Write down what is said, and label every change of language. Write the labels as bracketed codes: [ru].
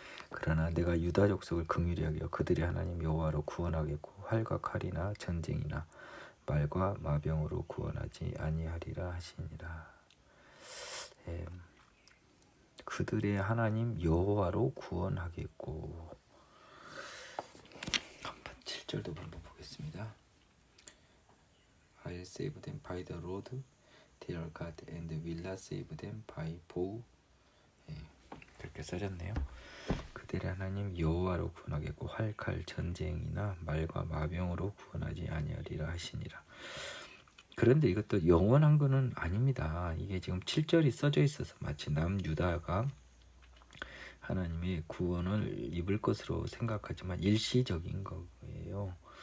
[ko] 그러나 내가 유다 족속을 긍휼히 여겨 그들의 하나님 여호와로 구원하겠고 활과 칼이나 전쟁이나 말과 마병으로 구원하지 아니하리라 하시니라. 그들의 하나님 여호와로 구원하겠고. 한번 7절도 한번 보겠습니다. [en] I'll save them by the road, their God, and will not save them by bow. [ko] 그렇게 써졌네요. 그들의 하나님 여호와로 구원하겠고 활, 칼, 전쟁이나 말과 마병으로 구원하지 아니하리라 하시니라. 그런데 이것도 영원한 것은 아닙니다. 이게 지금 7절이 써져 있어서 마치 남유다가 하나님의 구원을 입을 것으로 생각하지만 일시적인 거예요.